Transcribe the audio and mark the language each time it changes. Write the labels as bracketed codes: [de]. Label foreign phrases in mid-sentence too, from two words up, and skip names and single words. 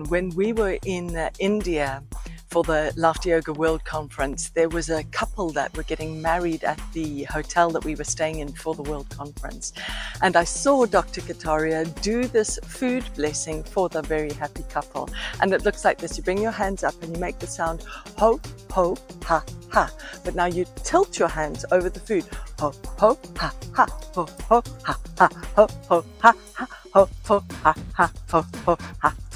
[en] When we were in India, for the Laughter Yoga World Conference, there was a couple that were getting married at the hotel that we were staying in for the World Conference. And I saw Dr. Kataria do this food blessing for the very happy couple. And it looks like this. You bring your hands up and you make the sound ho, ho, ha, ha. But now you tilt your hands over the food. Ho, ho, ha, ha, ho, ho, ha, ha, ho, ho, ha, ha. Ho, ho, ha, ha, ho, ho, ha, ha.